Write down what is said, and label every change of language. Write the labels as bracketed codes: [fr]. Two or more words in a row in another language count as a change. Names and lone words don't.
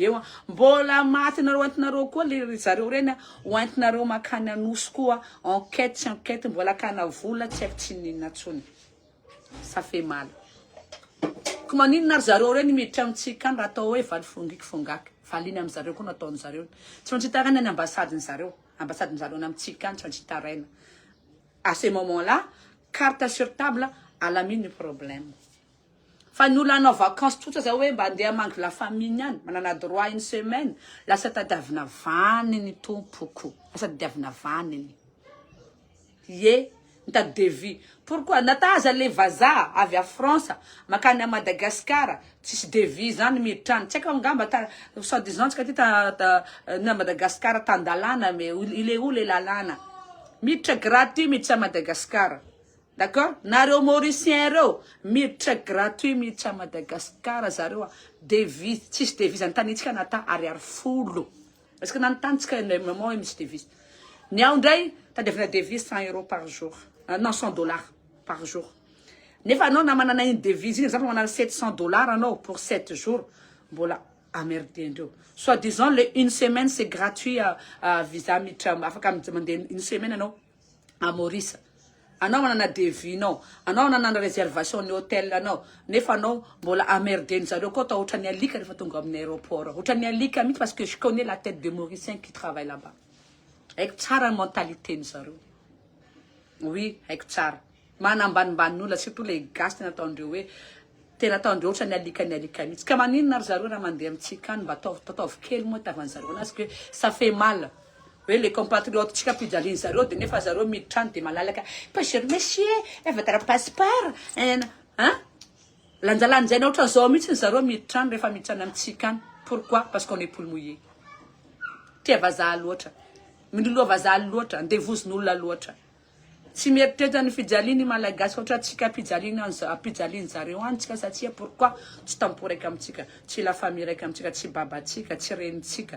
[mg] eo mbola maty nareo antinareo koa le zareo reny hoentinareo makany anosy koa enquête mbola kana vola tsy haiko tsy ninona tsony [fr] ça fait mal [mg] ko maninona ary zareo reny miditra amitsika raha atao hoe valy fongaky faliny am'zareo koa nataony zareo tsy maintsy hitarana ny ambasadeny zareo namitsika tsy maintsy hitarana [fr] à ce moment là carte sur table [mg] alamine [fr] le problème [mg] fa ny olona anao vacances tsotra zao hoe mba andeha mangy [fr] la famille [mg] niany manana [fr] droit une semaine [mg] lasa tadiavina vaniny tompoko lasa tadiavina vaniny ye mitady devis pourquoi nataza le vazaha avy [fr] à France [mg] makany à Madagascar tsisy devis zany miditra tsy haiko angamba [fr] soit disant [mg] tsika ty na Madagascar tandalana [fr] mais il est où les [mg] lalana miditra gratuit miditra Madagascar d'accord nareo Mauricien reo miditra gratuit miditra Madagascar zareo devis tsisy devis antanitsika nata ariary folo [fr] parce que [mg] nantanitsika moment misy devis ny ao ndray tadiavina devis [fr] 100 € par jour non 100 $ par jour [mg] nefa anao na manana [fr] une devise exemple [mg] manana 700 $ anao [fr] pour 7 jours [mg] mbola amerdendreo [fr] soit disons une semaine c'est gratuit à visa [mg] mitra afaka mandeha [fr] une semaine [mg] anao [fr] à Maurice [mg] anao manana devinao anao nanana réservation ny hôtel anao nefa anao mbola amerdeny zareo koa atao ohatran'ny alika rehefa tonga amin'ny aéroport ohatran'ny alika mihitsy [fr] parce que je connais la tête de Mauricien qui travaille là-bas [mg] haiko tsara ny mentalité ny zareo oui haiko tsara manambanimbany [fr] surtout les gaz [mg] tena ataondreo hoe tena ataondreo ohatran'ny alika mihitsy ka maninona ary zareo raha mandeha amitsika any mba ataovy kely moa tavan'zareo [fr] parce que ça fait mal. Oui, les compatriotes, tu as pu [mg] zareo de nefa zareo miditra de malalaka. [fr] Monsieur, votre passeport. Hein? [mg] Lanjalanjaina ohatra zao mihitsy zareo miditra rehefa miditra amitsika any. [fr] Pourquoi? Parce qu'on est poule mouillée. [mg] Tia vazaha loatra. Miloloha vazaha loatra, andevozon'olona loatra. Tsy mieritreritra ny fijaliany malagasy ohatra tsika apijaliany zareo any tsika satria pourquoi? Tsy tampo raika amitsika, tsy [fr] la famille [mg] raika amitsika, tsy babatsika, tsy renitsika.